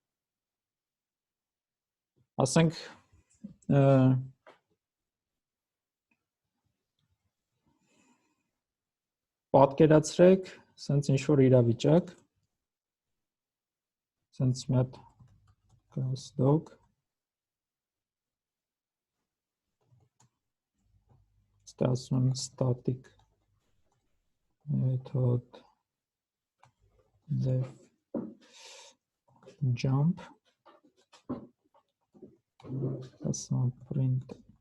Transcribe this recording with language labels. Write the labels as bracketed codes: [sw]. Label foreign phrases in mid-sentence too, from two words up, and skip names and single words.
[hy] Ասենք պատկերացրեք սենց ինչ-որ իրավիճակ, սենց մի հատ [en] class dog [hy] ստացվում static [en] method def jump ասում print